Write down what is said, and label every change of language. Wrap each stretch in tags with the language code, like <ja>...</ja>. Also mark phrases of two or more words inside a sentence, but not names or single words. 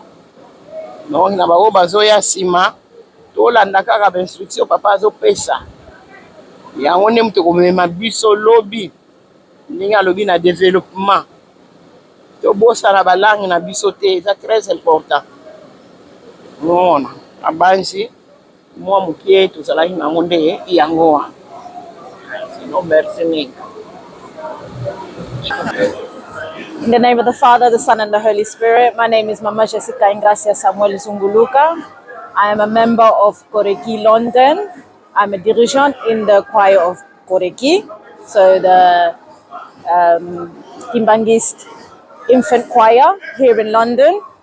<ln>Donc na bango bazoya nsima tolanda kaka bainstruction papa azopesa yango nde moto komema biso lobi ndenge alobi na développement tobosana balangue na biso te eza</ln> <fr>très important.</fr> <ln>mona abanzi mwa mokie tozalaki nango nde yango wana sino merci mingi.</ln> <en>In the name of the Father, the Son, and the Holy Spirit. My name is Mama Jessica Ingracia Samuel Zunguluka. I am a member of Koreki London. I'm a dirigeant in the choir of Koreki, so the Kimbangist infant choir here in London.</en>